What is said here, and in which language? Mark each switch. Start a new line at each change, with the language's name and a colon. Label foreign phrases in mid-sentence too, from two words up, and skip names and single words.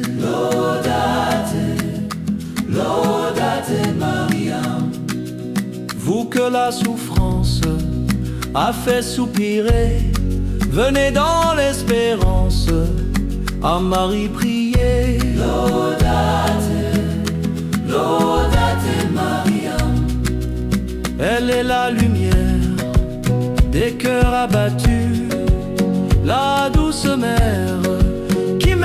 Latin: Laudate, laudate Mariam.
French: Vous que la souffrance a fait soupirer, venez dans l'espérance à Marie prier.
Latin: Laudate, laudate Mariam.
French: Elle est la lumière des cœurs abattus, la douce mère